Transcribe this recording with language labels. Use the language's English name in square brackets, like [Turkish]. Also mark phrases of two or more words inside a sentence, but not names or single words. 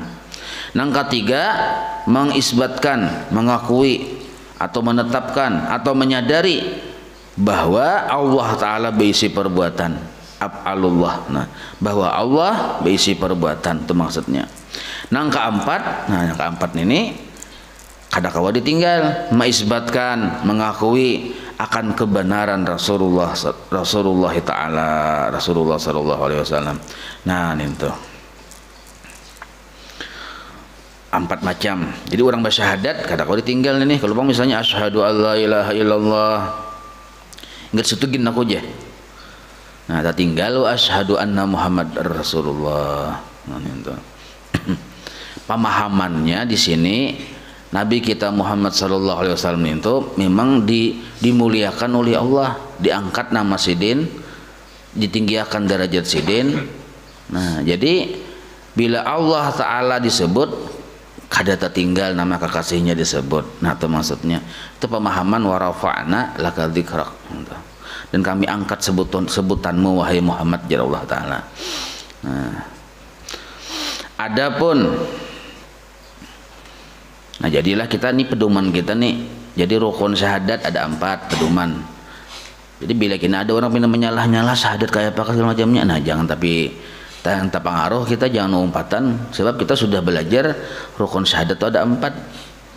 [Indonesian] Yang ketiga mengisbatkan, mengakui atau menetapkan atau menyadari bahwa Allah Ta'ala berisi perbuatan af'alullah. Nah bahwa Allah berisi perbuatan itu maksudnya. Yang keempat ini [Banjar] kada kawa ditinggal, [Indonesian] mengisbatkan, mengakui akan kebenaran Rasulullah Ta'ala, Rasulullah [Arabic] Sallallahu Alaihi Wasallam. [Indonesian] Nah itu 4 macam. Jadi orang bersyahadat [Banjar] kada kawa ditinggal [Indonesian] ini. Kalau bang misalnya [Arabic] asyhadu alla ilaha illallah, [Indonesian] ingat setugin aku aja. Nah tak tinggal [Arabic] asyhadu anna Muhammad Rasulullah. [Indonesian] Nah itu. Pemahamannya di sini Nabi kita Muhammad [Arabic] sallallahu alaihi wasallam [Indonesian] itu memang dimuliakan oleh Allah, diangkat nama sidin, ditinggikan derajat sidin. Nah, jadi bila Allah taala disebut kada tertinggal nama kekasihnya disebut. Nah, itu maksudnya. Itu pemahaman [Arabic] wa rafa'na laka dzikrak. [Indonesian] Dan kami angkat sebutanmu wahai Muhammad ya Allah taala. Nah, adapun jadilah kita nih pedoman kita nih. Jadi rukun syahadat ada 4 pedoman. Jadi bila kena ada orang pindah menyalah-nyalah syahadat kayak apa segala macamnya, nah jangan tapi tanpa pengaruh kita jangan umpatan, sebab kita sudah belajar rukun syahadat itu ada 4.